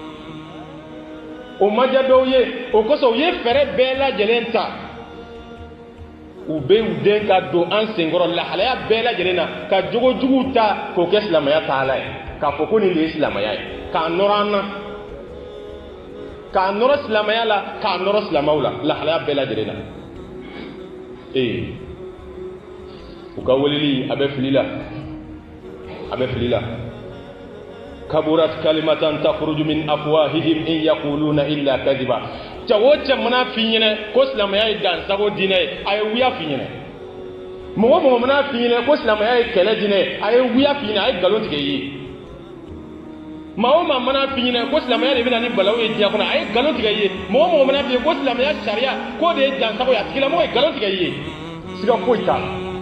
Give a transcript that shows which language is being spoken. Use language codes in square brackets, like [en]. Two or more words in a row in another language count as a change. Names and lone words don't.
[bm] o ma diya dɔw ye o kosɔn u ye fɛɛrɛ bɛɛ lajɛlen ta u bɛ u den ka don an senkɔrɔ lahalaya bɛɛ lajɛlen na ka jogojuguw ta k'o kɛ silamɛya taala ye k'a fɔ ko nin de ye silamɛya ye k'a nɔrɔ an na k'a nɔrɔ silamɛya la k'a nɔrɔ silamɛw la lahalaya bɛɛ lajɛlen na u ka weleli a bɛ fili la a bɛ fili la [ar] كبرت كلمة تخرج من أفواههم إن يقولون إلا كذبا [bm] cɛ o cɛ mana f'i ɲɛna ko silamɛya ye dansago diinɛ ye a ye wuya f'i ɲɛna mɔgɔ mɔgɔ mana f'i ɲɛna ko silamɛya ye kɛlɛ diinɛ ye a ye wuya f'i ɲɛna a ye nkalon tigɛ i ye maa o maa mana f'i ɲɛna ko silamɛya de bɛ na ni balawu ye diɲɛ kɔnɔ a ye nkalon tigɛ i ye mɔgɔ mɔgɔ mana f'i ye ko silamɛya sariya k'o de ye dansago ye a tigilamɔgɔ ye nkalon tigɛ i ye siga foyi t'a la